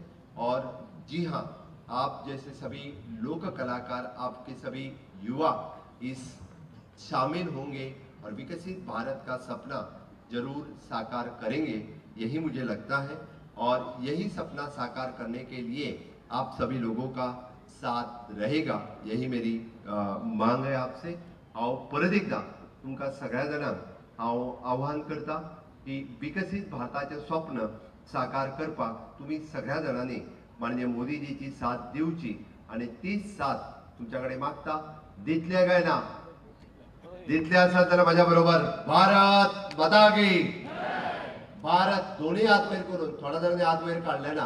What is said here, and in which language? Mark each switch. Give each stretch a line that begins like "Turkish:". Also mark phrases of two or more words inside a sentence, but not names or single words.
Hindi: और जी हाँ, आप जैसे सभी लोक कलाकार, आपके सभी युवा इस शामिल होंगे और विकसित भारत का सपना जरूर साकार करेंगे, यही मुझे लगता है। और यही सपना साकार करने के लिए आप सभी लोगों का साथ रहेगा, यही मेरी मांग आहे आपसे।
Konkani: हांव परत एकदा तुमकां सगळ्या जाणांक हांव आव्हान करता की विकसित भारताचें स्वप्न साकार करपाक तुम्ही सगळ्या जाणांनी माननीय मोदीजीची साथ दिवची आणि तीच साथ तुमच्या कडेन मागता। दितले काय ना? दितले आसात जाल्यार माझ्या बरोबर
Hindi: भारत माता की
Konkani: भारत दोन्ही हात वयर करून, थोड्या जणांनी हात वयर काढले ना।